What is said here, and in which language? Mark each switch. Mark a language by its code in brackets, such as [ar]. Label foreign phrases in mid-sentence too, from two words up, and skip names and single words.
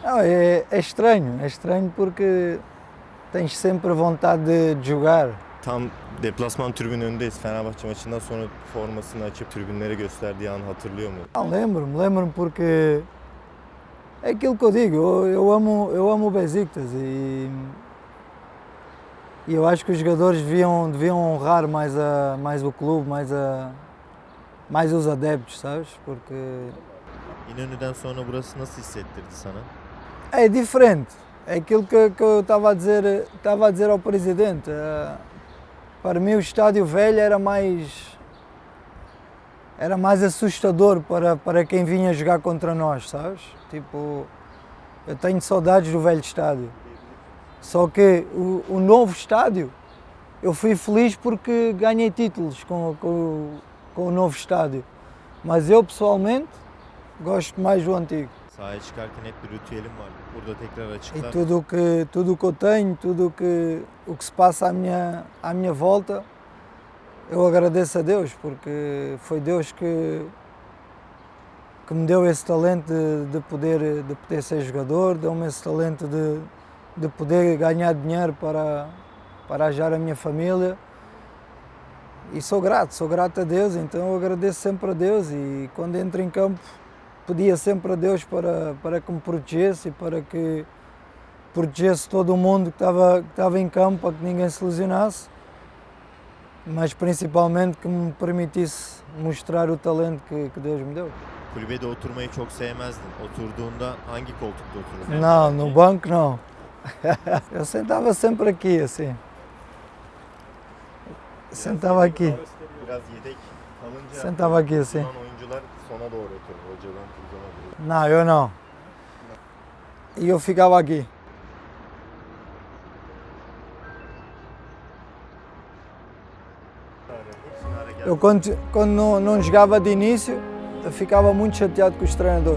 [pt] Não, é estranho porque tens sempre vontade de jogar. [tr] Tam deplasman tribünün önündeyiz. Fenerbahçe maçından sonra formasını açıp tribünlere gösterdiği an hatırlıyor mu? [pt] Não, lembro-me porque é aquilo que eu digo, eu amo o Besiktas e eu acho que os jogadores deviam honrar mais o clube, mais os adeptos, sabes? Porque [tr] İnönü'den sonra burası nasıl hissettirdi sana? [pt] é diferente. É aquilo que eu estava a dizer ao presidente. Para mim o estádio velho era mais assustador para quem vinha jogar contra nós, sabes? Tipo, eu tenho saudades do velho estádio. Só que o novo estádio, eu fui feliz porque ganhei títulos com o novo estádio. Mas eu pessoalmente gosto mais do antigo. [tr] Sahaya çıkarken hep bir ritüelim var. Burada tekrar [pt] E [tr] açıklar. [pt] tudo o que eu tenho, o que se passa à minha volta, eu agradeço a Deus, porque foi Deus que me deu esse talento de poder ser jogador, deu-me esse talento de poder ganhar dinheiro para ajudar a minha família. E sou grato a Deus, então eu agradeço sempre a Deus e quando entro em campo pedia sempre a Deus para que me protegesse e para que protegesse todo o mundo que estava em campo, para que ninguém se lesionasse, mas principalmente que me permitisse mostrar o talento que Deus me deu. [tr] Kulübede oturmayı çok sevmezdin. Oturduğunda hangi koltukta otururdun? [pt] Não, no banco não. Eu sentava sempre aqui, assim. Sentava aqui. [tr] Biraz yedek kalınca [pt] Sentava aqui assim. [tr] Yunan oyuncular sona doğru oturur. Hocadan uzana doğru. [pt] Não, eu não. E eu ficava aqui. [tr] Hepsini ara gel. [pt] Eu quando não jogava de início, eu ficava muito chateado com os treinadores.